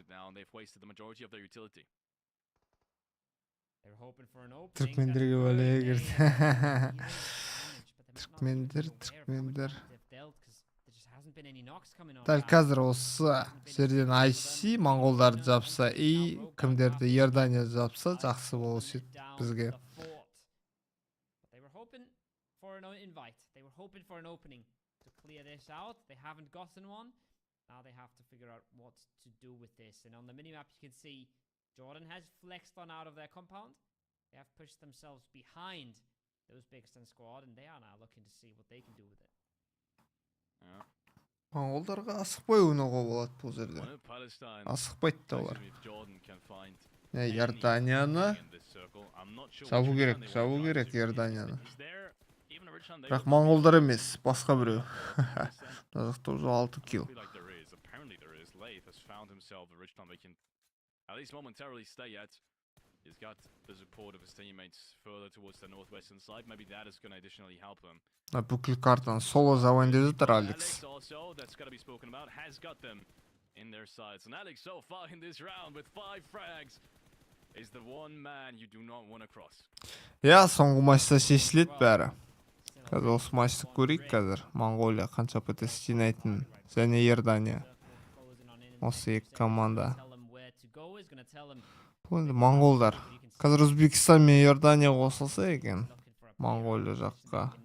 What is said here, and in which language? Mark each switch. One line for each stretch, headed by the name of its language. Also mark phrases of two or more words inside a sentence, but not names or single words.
Kazakh: Түркмендерге бөле кірді. Түркмендер. Дәл қазір осы жерден IC монғолдарды жапса, кімдерді Иордания жапса, жақсы болушы еді бізге.
English: Now they have to figure out what to do with this. And on the minimap you can see Jordan has flexed on out of their compound. They have pushed themselves behind the Uzbekistan squad, and they are now looking to see what they can do with it.
Kazakh: Монғолдарға асықпай ойнауға болады бұл жерде. Асықпайды да олар. Иорданияны жабу керек Иорданияны. Бірақ монғолдар емес, басқа біреу. Жақта уже 6 килл.
English: At least momentarily stay at. He's got the support of his teammates further towards the northwestern side. Maybe that is going to additionally help them.
Kazakh: Бүкіл картаны соло завайын деп жатыр Алекс.
English: Alex also, that's got to be spoken about, has got them in their sides. And Alex so far in this round with 5 frags is the one man you do not want to cross.
Kazakh: Я соңғы матчта шешіледі бәрі. Қазір осы матчты көрейік қазір. Монголия қанша ПТС жинайтын және Иордания. Осы екі команда. Енді монголдар. Қазір Өзбекстан мен Иордания қосылса екен.